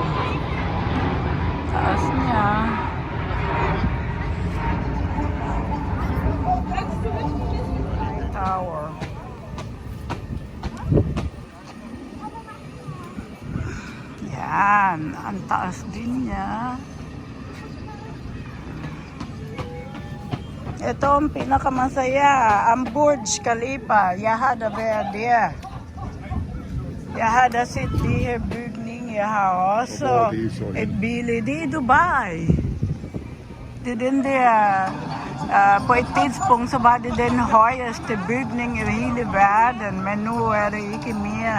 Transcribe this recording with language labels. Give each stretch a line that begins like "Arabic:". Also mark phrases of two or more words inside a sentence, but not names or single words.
Filipino: Taas niya. Tower. Yan, ang taas din niya. Ito ang pinakamasaya, ang Burj Khalifa.
Danish: Jeg har da været der. Jeg har da set de her bygning. Jeg har også et billede. Det er i Dubai. Det er den der, på et tidspunkt så var det den højeste bygning i hele verden, men nu er det ikke mere.